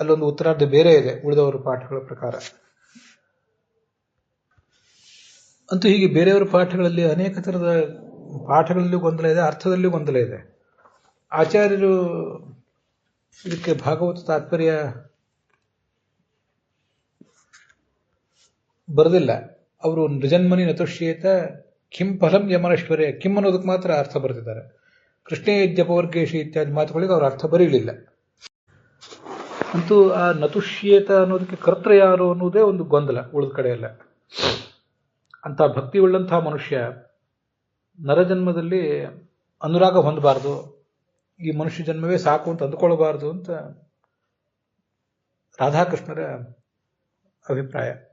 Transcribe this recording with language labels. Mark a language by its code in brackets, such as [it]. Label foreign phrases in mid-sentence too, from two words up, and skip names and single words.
[kn] ಅಲ್ಲೊಂದು ಉತ್ತರಾರ್ಧ ಬೇರೆ ಇದೆ ಉಳಿದವರ ಪಾಠಗಳ ಪ್ರಕಾರ. ಅಂತೂ ಹೀಗೆ ಬೇರೆಯವರ ಪಾಠಗಳಲ್ಲಿ ಅನೇಕ ಥರದ ಪಾಠಗಳಲ್ಲೂ ಗೊಂದಲ ಇದೆ, ಅರ್ಥದಲ್ಲಿಯೂ ಗೊಂದಲ ಇದೆ. ಆಚಾರ್ಯರು ಇದಕ್ಕೆ ಭಾಗವತ ತಾತ್ಪರ್ಯ ಬರೆದಿಲ್ಲ. ಅವರು [sa] ನೃಜನ್ಮನಿ ನತುಷ್ಯೇತ ಕಿಂ ಫಲಂ ಯಮನಶ್ವರೇ, [kn] ಕಿಂ ಅನ್ನೋದಕ್ಕೆ ಮಾತ್ರ ಅರ್ಥ ಬರೆದಿದ್ದಾರೆ. [sa] ಕೃಷ್ಣೇ ಯಜ್ಞಪವರ್ಗೇಶಿ [kn] ಇತ್ಯಾದಿ ಮಾತುಗಳಿಗೆ ಅವರು ಅರ್ಥ ಬರೀಲಿಲ್ಲ. ಅಂತೂ ಆ ನತುಷ್ಯೇತ ಅನ್ನೋದಕ್ಕೆ ಕರ್ತೃ ಯಾರು ಅನ್ನೋದೇ ಒಂದು ಗೊಂದಲ ಉಳಿದ ಕಡೆ ಎಲ್ಲ. ಅಂಥ ಭಕ್ತಿ ಉಳ್ಳಂತಹ ಮನುಷ್ಯ ನರಜನ್ಮದಲ್ಲಿ ಅನುರಾಗ ಹೊಂದಬಾರ್ದು, ಈ ಮನುಷ್ಯ ಜನ್ಮವೇ ಸಾಕು ಅಂತ ಅಂದುಕೊಳ್ಳಬಾರದು ಅಂತ ರಾಧಾಕೃಷ್ಣರ ಅಭಿಪ್ರಾಯ.